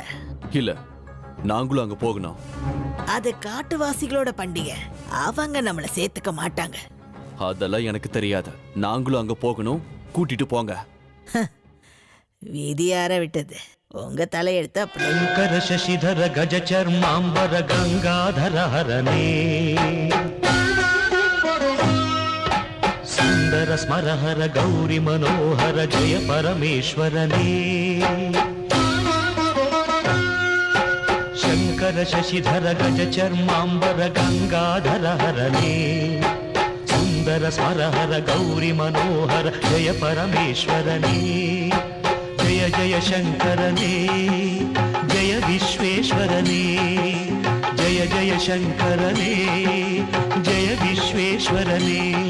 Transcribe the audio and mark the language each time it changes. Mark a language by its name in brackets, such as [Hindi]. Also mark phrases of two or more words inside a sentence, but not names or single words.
[Tamil] இல்ல, நாங்களும் அங்க போகணும். அது காட்டுவாசிகளோட பண்டிகை, அவங்க நம்மள சேர்த்துக்க மாட்டாங்க. அதெல்லாம் எனக்கு தெரியாது. நாங்களும் அங்க போகணும், கூட்டிட்டு போங்க. விதியார விட்டது. உங்க தலையெடுத்து அப்படி. [Kannada] ಶಂಕರ ಶಶಿಧರ ಗಜ ಚರ್ಮಾಂಬರ ಗಂಗಾಧರ ಹರನೇ ಸುಂದರ ಸ್ಮರಹರ ಗೌರಿ ಮನೋಹರ ಜಯ ಪರಮೇಶ್ವರನೇ ಶಂಕರ ಶಶಿಧರ ಗಜ ಚರ್ಮಾಂಬರ ಗಂಗಾಧರ ಹರನೇ ಸುಂದರ ಸ್ಮರಹರ ಗೌರಿ ಮನೋಹರ ಜಯ ಪರಮೇಶ್ವರನೇ ಜಯ ಜಯ ಶಂಕರನೇ ಜಯ ವಿಶ್ವೇಶ್ವರನೇ ಜಯ ಜಯ ಶಂಕರನೇ ಜಯ ವಿಶ್ವೇಶ್ವರನೇ